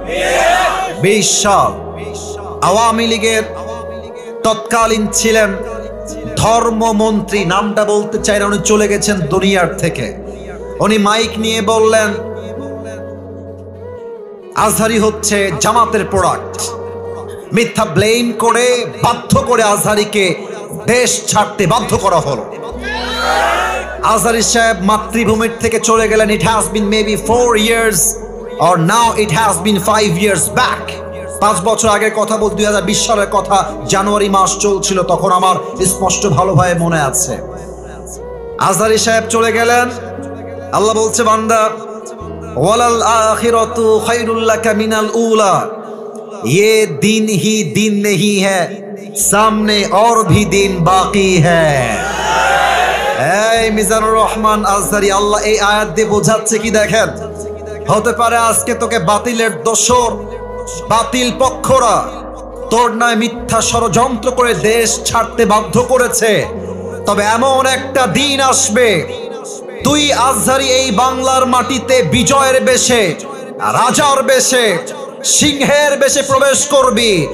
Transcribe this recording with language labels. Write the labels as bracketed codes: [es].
[bn] 2020 সাল। আওয়ামী লীগের তৎকালীন ছিলেন ধর্মমন্ত্রী, নামটা বলতে চাই না, উনি চলে গেছেন দুনিয়ার থেকে। উনি মাইক নিয়ে বললেন, আজহারী হচ্ছে জামাতের প্রোডাক্ট। মিথ্যা ব্লেম করে বাধ্য করে আজহারীকে দেশ ছাড়তে বাধ্য করা হলো। আজহারী সাহেব মাতৃভূমির থেকে চলে গেলেন। [en] It has been maybe 4 years or now it has been 5 years back. [bn] 5 বছর আগের কথা বল, 2020 সালের কথা, জানুয়ারি মাস চলছিল তখন, আমার স্পষ্ট ভালোভাবে মনে আছে। আজহারী সাহেব চলে গেলেন। আল্লাহ বলছে, বান্দা, [ar] ওয়ালাল আখিরাতু খায়রুল লাকা মিনাল উলা। [hi] ये दिन ही दिन नहीं है, सामने और भी दिन बाकी है। [bn] এই মিজানুর রহমান আজহারী, আল্লাহ এই আয়াত দিয়ে বোঝাচ্ছে কি দেখেন, হতে পারে আজকে তোকে বাতিলের দোসর, বাতিল পক্ষরা তোর নয় মিথ্যা ষড়যন্ত্র করে দেশ ছাড়তে বাধ্য করেছে। তবে এমন একটা দিন আসবে, তুই আজহারি এই বাংলার মাটিতে বিজয়ের বেশে, রাজার বেশে, সিংহের বেশে প্রবেশ করবি।